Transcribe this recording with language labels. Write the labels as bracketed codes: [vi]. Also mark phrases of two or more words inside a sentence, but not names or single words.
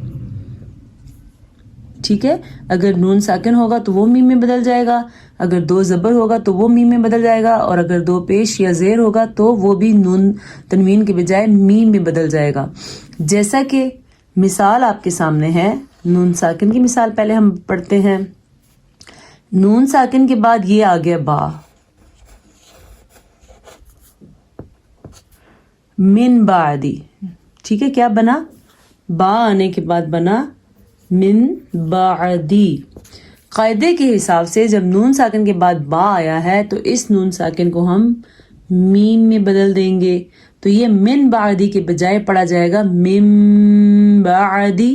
[ur] ٹھیک ہے، اگر نون ساکن ہوگا تو وہ میم میں بدل جائے گا، اگر دو زبر ہوگا تو وہ میم میں بدل جائے گا، اور اگر دو پیش یا زیر ہوگا تو وہ بھی نون تنوین کے بجائے میم میں بدل جائے گا. جیسا کہ مثال آپ کے سامنے ہے، نون ساکن کی مثال پہلے ہم پڑھتے ہیں. نون ساکن کے بعد یہ آ گیا با، [ar] من بعدی. [ur] ٹھیک ہے، کیا بنا؟ با آنے کے بعد بنا [ar] من بعدی. [ur] قاعدے کے حساب سے جب نون ساکن کے بعد با آیا ہے تو اس نون ساکن کو ہم میم میں بدل دیں گے، تو یہ [ar] من بعدی [ur] کے بجائے پڑھا جائے گا [ar] من بعدی.